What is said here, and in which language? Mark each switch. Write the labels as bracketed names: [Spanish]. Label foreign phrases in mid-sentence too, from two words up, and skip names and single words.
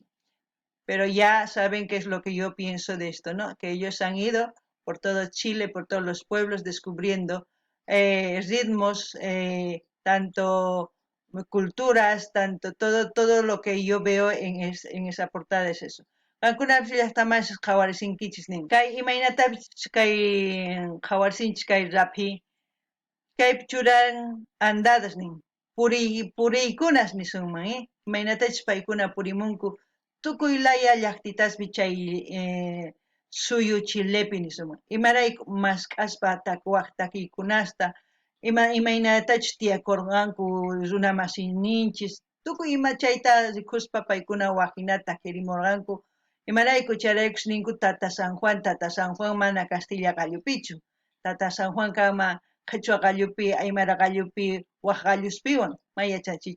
[Spanish] Pero ya saben qué es lo que yo pienso de esto, ¿no? Que ellos han ido por todo Chile, por todos los pueblos, descubriendo ritmos, tanto culturas, tanto todo lo que yo veo en esa portada es eso. [Quechua] Kankuna [Spanish] está más [Quechua] jawarsinkichis nin. Kay imaynata kay jawarsinchis kay rapi kaypi churan andadas nin puriykunas nisunman imaynatachus paykuna purimunku tukuy laya llaqtitaspi chay suyu Chilepi nisunman imarayku mask'aspa takiykunasta imaynatachus tiyakurqanku runa masininchis tukuy ima chayta rikuspa paykuna waqinata qirimurqanku imarayku charaykush ninku Tata San Juan mana Castilla qallupichu Tata San Juan kanman Quechua gallupi, Aymara gallupi, waq galluspiwan mayachanchichu.